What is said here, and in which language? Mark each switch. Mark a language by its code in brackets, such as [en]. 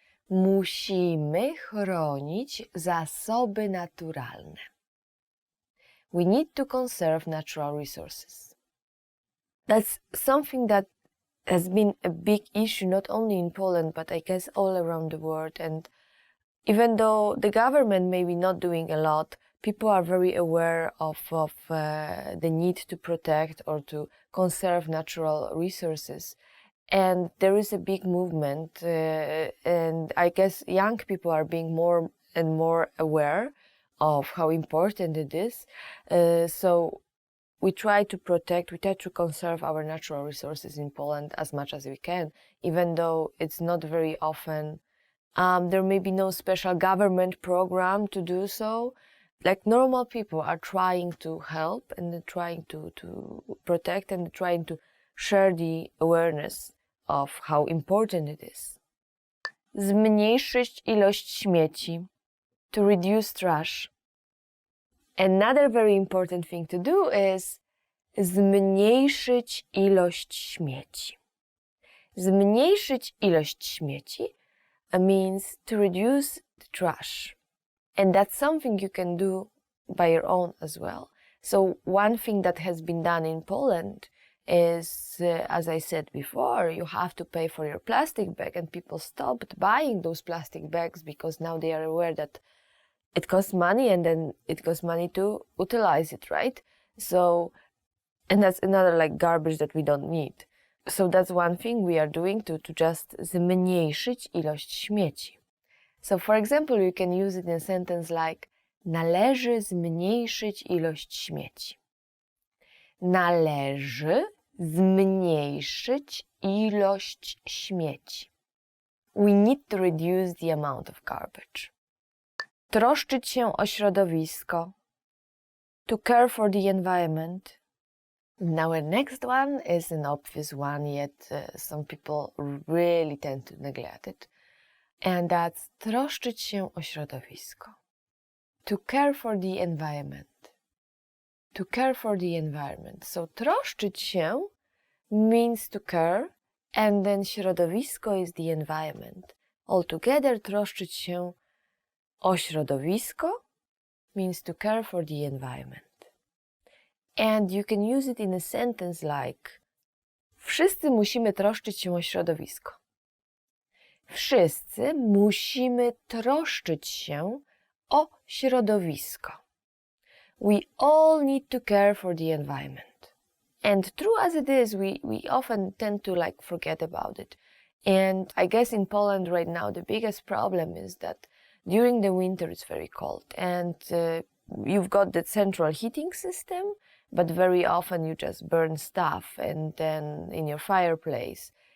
[pl] Musimy chronić zasoby naturalne. [en] We need to conserve natural resources. That's something that has been a big issue not only in Poland, but I guess all around the world. And even though the government may be not doing a lot, people are very aware of the need to protect or to conserve natural resources. And there is a big movement, and I guess young people are being more and more aware of how important it is. So we try to protect, we try to conserve our natural resources in Poland as much as we can, even though it's not very often. There may be no special government program to do so. Like normal people are trying to help and trying to protect and trying to share the awareness of how important it is. [pl] Zmniejszyć ilość śmieci, [en] to reduce trash. Another very important thing to do is [pl] zmniejszyć ilość śmieci. Zmniejszyć ilość śmieci [en] means to reduce the trash. And that's something you can do by your own as well. So one thing that has been done in Poland is, as I said before, you have to pay for your plastic bag, and people stopped buying those plastic bags because now they are aware that it costs money, and then it costs money to utilize it, right? So, and that's another like garbage that we don't need. So that's one thing we are doing to just [pl] zmniejszyć ilość śmieci. [en] So for example, you can use it in a sentence like [pl] należy zmniejszyć ilość śmieci. Należy zmniejszyć ilość śmieci. [en] We need to reduce the amount of garbage. [pl] Troszczyć się o środowisko. [en] To care for the environment. Now our next one is an obvious one, yet some people really tend to neglect it. And that's [pl] troszczyć się o środowisko. [en] To care for the environment. To care for the environment. So [pl] troszczyć się [en] means to care, and then środowisko is the environment. Altogether [pl] troszczyć się o środowisko [en] means to care for the environment. And you can use it in a sentence like [pl] wszyscy musimy troszczyć się o środowisko. Wszyscy musimy troszczyć się o środowisko. [en] We all need to care for the environment. And true as it is, we often tend to forget about it. And I guess in Poland right now, the biggest problem is that during the winter it's very cold. And you've got the central heating system, but very often you just burn stuff and then in your fireplace.